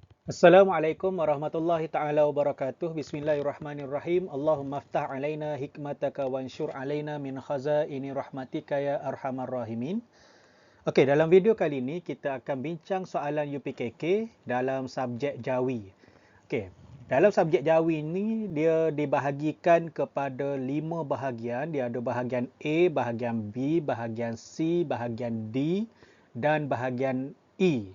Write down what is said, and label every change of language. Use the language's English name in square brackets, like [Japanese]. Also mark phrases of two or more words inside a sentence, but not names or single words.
[Arabic] السلام عليكم ورحمة الله تعالى وبركاته. بسم الله الرحمن الرحيم. اللهم افتح علينا حكمتك وانشر علينا من خزائن رحمتك يا أرحم الراحمين. [Malay] Okey, dalam video kali ini kita akan bincang soalan UPKK dalam subjek Jawi. Okey, dalam subjek Jawi ini dia dibahagikan kepada 5 bahagian. Dia ada bahagian A, bahagian B, bahagian C, bahagian D dan bahagian E.